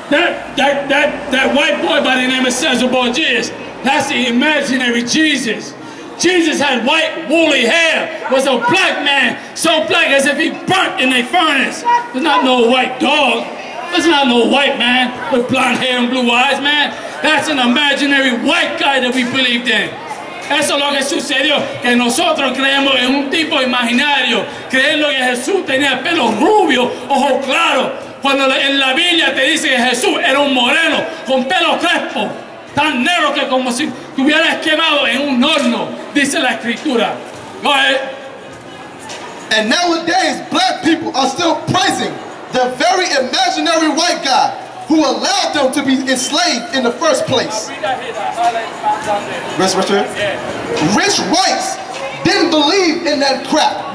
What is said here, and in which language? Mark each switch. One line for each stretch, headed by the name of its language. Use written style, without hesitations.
English: That white boy by the name of Cesar Borges, that's the imaginary Jesus. Jesus had white woolly hair, was a black man, so black as if he burnt in a furnace. There's not no white dog. There's not no white man with blonde hair and blue eyes, man. That's an imaginary white guy that we believed in.
Spanish: Eso es lo que sucedió, que nosotros creemos en un tipo imaginario, creyendo que Jesús tenía pelo rubio, ojos claros, cuando en la Biblia te dice que Jesús era un moreno, con pelo crespo, tan negro que como si te hubieras quemado en un horno, dice la Escritura.
English: Go ahead. And nowadays, black people are still praising the very imaginary white guy who allowed them to be enslaved in the first place. Rich whites didn't believe in that crap.